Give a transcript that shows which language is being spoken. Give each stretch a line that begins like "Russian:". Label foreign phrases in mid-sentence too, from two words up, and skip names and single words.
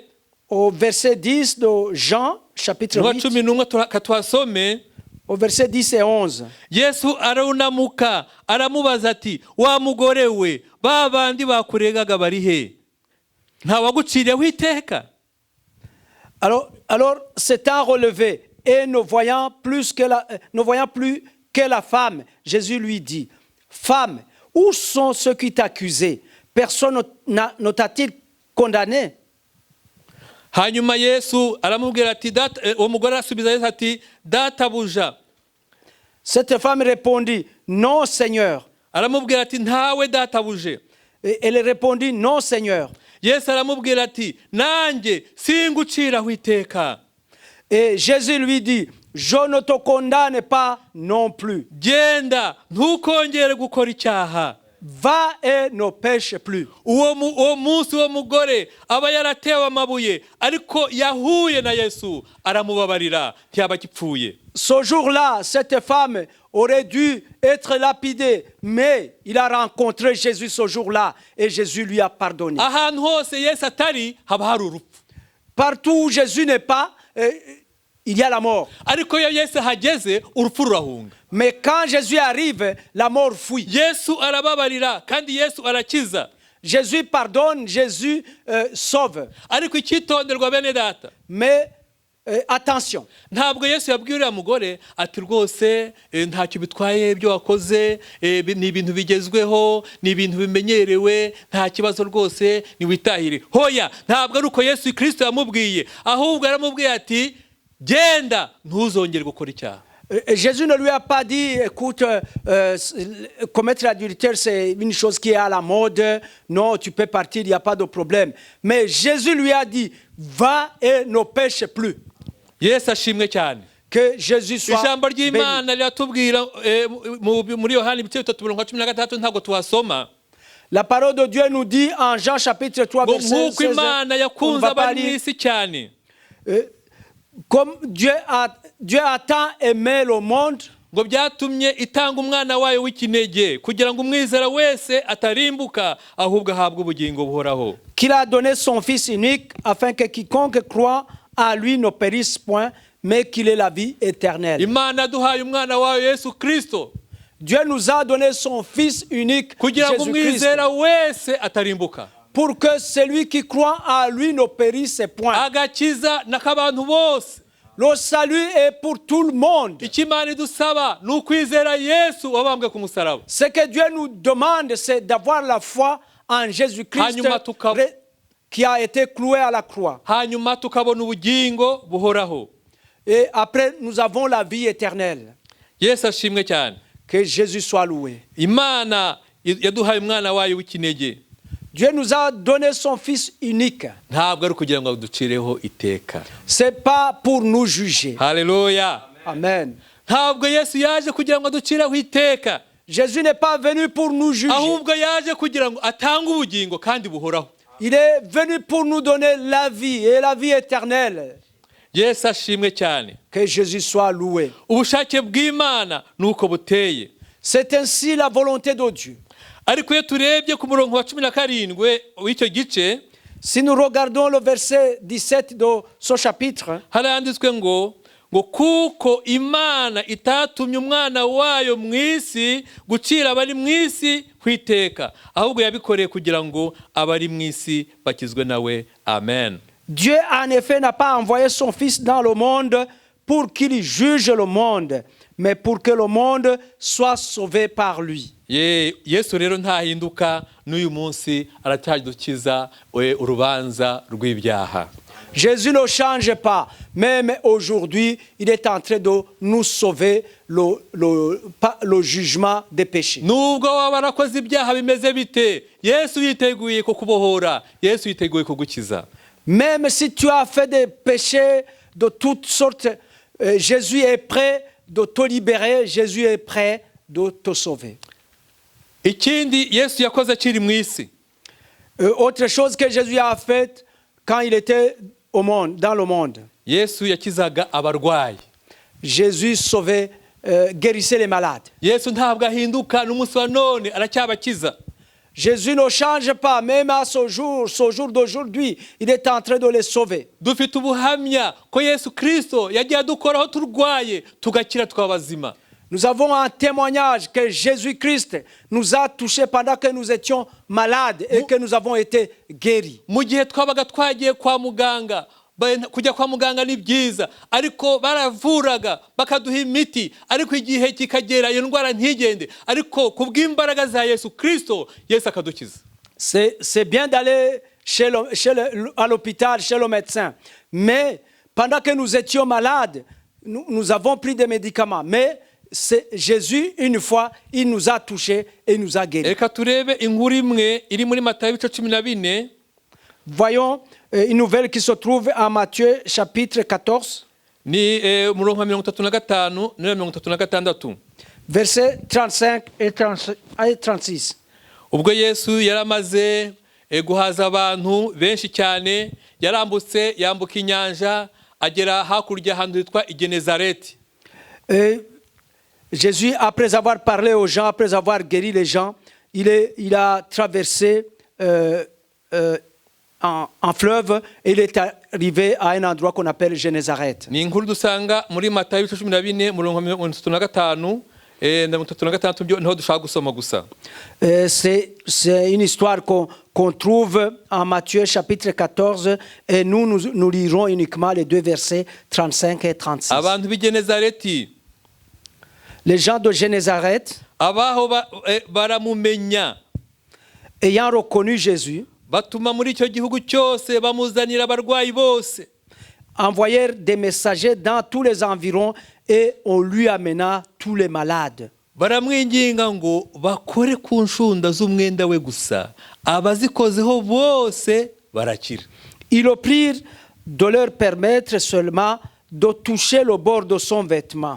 French: Au verset 10 de Jean, chapitre
Kinyarwanda: wa 8, 11 katwasome,
French: au verset 10 et 11.
Kinyarwanda: Yesu ararunamuka aramubaza ati, wa mugore we, ba bandi bakuregaga bari he? Nta waguciriyeho iteka?
French: Alors s'étant relevé et ne voyant plus que la femme, Jésus lui dit, femme, où sont ceux qui t'accusaient? Personne ne t'a-t-il condamné?
Kinyarwanda: Hanyuma Yesu aramubwira ati, uwo mugore arasubiza Yesu ati, databuja.
French: Cette femme répondit, non, Seigneur.
Kinyarwanda: Aramubwira ati, ntawe databuje.
French: Et elle répondit, non, Seigneur.
Kinyarwanda: Yesu aramubwira ati, nanjye singuciraho iteka.
French: Et Jésus lui dit, je ne te condamne pas non plus.
Kinyarwanda: Genda ntukongere gukora icyaha.
French: Va et ne pêche plus.
Kinyarwanda: Uwo munsi uwo mugore aba yaratewe amabuye, ariko yahuye na Yesu aramubabarira, ntiyaba gipfuye.
French: Ce jour-là, cette femme aurait dû être lapidée, mais il a rencontré Jésus ce jour-là et Jésus lui a pardonné.
Kinyarwanda: Ahantu hose Yesu atari haba hari urupfu.
French: Partout où Jésus n'est pas, il y a la mort.
Kinyarwanda: Ariko iyo Yesu hageze urupfu rurahunga.
French: Mais quand Jésus arrive, la mort fuit.
Kinyarwanda: Yesu arababarira kandi Yesu arakiza.
French: Jésus pardonne, Jésus sauve.
Kinyarwanda: Ariko icyitonderwa bene data,
French: Mais attention,
Kinyarwanda: ntabwo Yesu yabwiye uriya mugore ati rwose ntacyo bitwaye ibyo wakoze, ni ibintu bigezweho, ni ibintu bimenyerewe, nta kibazo rwose, niwitahire. Hoya, ntabwo ari uko Yesu Kristo yamubwiye, ahubwo yaramubwiye ati, genda ntuzongere gukora icyaha.
French: Jésus ne lui a pas dit, écoute, commettre l'adultère, c'est une chose qui est à la mode. Non, tu peux partir, il n'y a pas de problème. Mais Jésus lui a dit, va et ne pêche plus.
Kinyarwanda: Yesu ashimwe cyane.
French: Que Jésus soit
Kinyarwanda: Ijambo
French: béni.
Kinyarwanda: ry'Imana riratubwira muri Yohana 3:13 ntabwo tuhasoma.
French: La parole de Dieu nous dit en Jean chapitre 3,
Kinyarwanda: Ngo
French: verset
Kinyarwanda: nk'uko
French: 16,
Kinyarwanda: Imana
French: on
Kinyarwanda: yakunze
French: va pas
Kinyarwanda: abari mu
French: lire,
Kinyarwanda: isi cyane,
French: comme Dieu a tant aimé le monde,
Kinyarwanda: ngo byatumye itanga umwana wayo w'ikinege kugira ngo umwizera wese atarimbuka ahubwo ahabwe ubugingo buhoraho.
French: qu'il a donné son Fils unique, afin que quiconque croit à lui ne périsse point, mais qu'il est la vie éternelle.
Kinyarwanda: imana yaduhaye umwana wayo yesu kirisito
French: Dieu nous a donné son Fils unique,
Kinyarwanda: kugira ngo
French: Jésus-Christ,
Kinyarwanda: umwizera wese atarimbuka,
French: pour que celui qui croit en lui ne périsse point.
Kinyarwanda: agakiza n'akabantu bose.
French: Le salut est pour tout le monde.
Kinyarwanda: icyo imana idusaba ni ukwizera yesu wabambwe ku musaraba.
French: Ce que Dieu nous demande, c'est d'avoir la foi en Jésus-Christ
Kinyarwanda: Hanyuma
French: qui a été cloué à la croix.
Kinyarwanda: hanyuma tukabona ubugingo buhoraho.
French: Et après, nous avons la vie éternelle.
Kinyarwanda: yesu ashimwe cyane.
French: Que Jésus soit loué.
Kinyarwanda: imana yaduhaye umwana wayo w'ikinege,
French: Dieu nous a donné son Fils unique.
Kinyarwanda: ntabwo ari ukugira ngo aducireho iteka.
French: C'est pas pour nous juger.
Kinyarwanda: haleluya.
French: Amen.
Kinyarwanda: ntabwo yesu yaje kugira ngo aducireho iteka,
French: Jésus n'est pas venu pour nous juger.
Kinyarwanda: ahubwo yaje kugira ngo atange ubugingo kandi buhoraho.
French: Il est venu pour nous donner la vie et la vie éternelle.
Kinyarwanda: yesu ashimwe cyane.
French: Que Jésus soit loué.
Kinyarwanda: ubushake bw'imana ni uko buteye.
French: C'est ainsi la volonté de Dieu.
Kinyarwanda: ariko iyo turebye ku murongo wa 17 w'icyo gice,
French: Si nous regardons le verset 17 de ce chapitre,
Kinyarwanda: haranditswe ngo kuko imana itatumye umwana wayo mu isi gucira abari mu isi kwiteka, ahubwo yabikoreye kugira ngo abari mu isi bakizwe nawe. Amen.
French: Dieu en effet n'a pas envoyé son Fils dans le monde pour qu'il juge le monde, mais pour que le monde soit sauvé par lui.
Kinyarwanda: yesu rero ntahinduka, n'uyu munsi aracyadukiza urubanza rw'ibyaha.
French: Jésus ne change pas. Même aujourd'hui, il est en train de nous sauver le jugement des péchés.
Kinyarwanda: nubwo waba warakoze ibyaha bimeze bite, yesu yiteguye kukubohora, yesu yiteguye kugukiza.
French: Même si tu as fait des péchés de toutes sortes, Jésus est prêt de te libérer, Jésus est prêt de te sauver.
Kinyarwanda: ikindi yesu yakoze akiri mu isi,
French: Autre chose que Jésus a fait quand il était au monde, dans le monde.
Kinyarwanda: yesu yakizaga abarwayi.
French: Jésus sauvait, guérissait les malades.
Kinyarwanda: yesu ntabwo ahinduka, n'umunsi wa none aracyabakiza.
French: Jésus ne change pas, même à ce jour d'aujourd'hui, il est en train de les sauver.
Kinyarwanda: dufite ubuhamya ko yesu kirisito yagiye adukoraho turwaye tugakira twabazima.
French: Nous avons un témoignage que Jésus-Christ nous a touchés pendant que nous étions malades et que nous avons été guéris.
Kinyarwanda: mu gihe twabaga twagiye kwa muganga, kujya kwa muganga ni byiza, ariko baravuraga bakaduha imiti, ariko igihe kikagera iyo ndwara ntigende, ariko kubw'imbaraga za yesu kirisito yesu akadukiza.
French: C'est bien d'aller à l'hôpital, chez le médecin. Mais pendant que nous étions malades, nous avons pris des médicaments. Mais c'est Jésus, une fois, il nous a touchés et nous a guéris.
Kinyarwanda: reka turebe inkuru imwe iri muri Matayo 14.
French: Voyons une nouvelle qui se trouve en Matthieu chapitre 14,
Kinyarwanda: ni umurongo wa 35 na 36.
French: versets 35 et 36.
Kinyarwanda: ubwo yesu yaramaze guhaza abantu benshi cyane, yarambutse yambuka inyanja agera hakurya ahantu hitwa i Genezareti.
French: Jésus, après avoir parlé aux gens, après avoir guéri les gens, il a traversé un fleuve et il est arrivé à un endroit qu'on appelle Genezareth.
Kinyarwanda: ni inkuru dusanga muri Matayo 14 umurongo wa 35 na 36 byo niho dushaka gusoma gusa.
French: C'est une histoire qu'on trouve en Matthieu chapitre 14 et nous lirons uniquement les deux versets 35 et 36.
Kinyarwanda: abantu b'i Genezareti,
French: Les gens de Genezareth,
Kinyarwanda: abaho baramumenya,
French: ayant reconnu Jésus,
Kinyarwanda: batuma muri icyo gihugu cyose bamuzanira abarwayi bose.
French: envoyèrent des messagers dans tous les environs et on lui amena tous les malades.
Kinyarwanda: baramwinginga ngo bakore ku nshunda z'umwenda we gusa, abazikozeho bose barakira.
French: Ils le prirent de leur permettre seulement de toucher le bord de son vêtement.